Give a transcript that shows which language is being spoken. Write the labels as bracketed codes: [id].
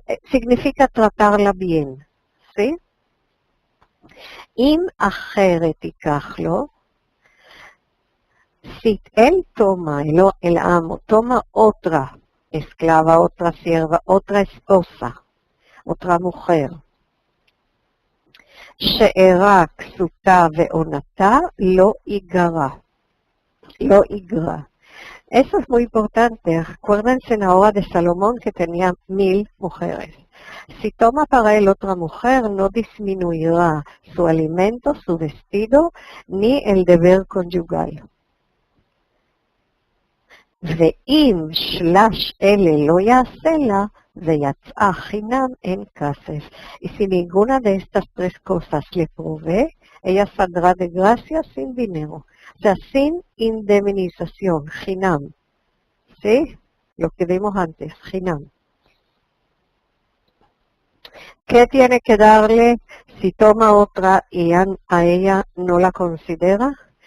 [es] Significa tratarla bien, ¿sí? [he] Im acheret ikachlo, [es] si él toma, el amo, toma otra esclava, otra sierva, otra esposa, otra mujer, [he] שאירה כסותה ועונתה לא ייגרע. לא ייגרע. [es] Eso es muy importante. Acuérdense en la hora de Salomón que tenía 1000 mujeres. Si toma para él otra mujer, no disminuirá su alimento, su vestido, ni el deber conyugal. [he] ואם שלש אלה לא יעשה לה, ויצאה חינם en כסף. [es] Y si ninguna de estas tres cosas le provee, ella saldrá de gracia sin dinero. O sea, sin indemnización, חינם. ¿Sí? Lo que vimos antes, חינם. ¿Qué tiene que darle si toma otra y a ella no la considera?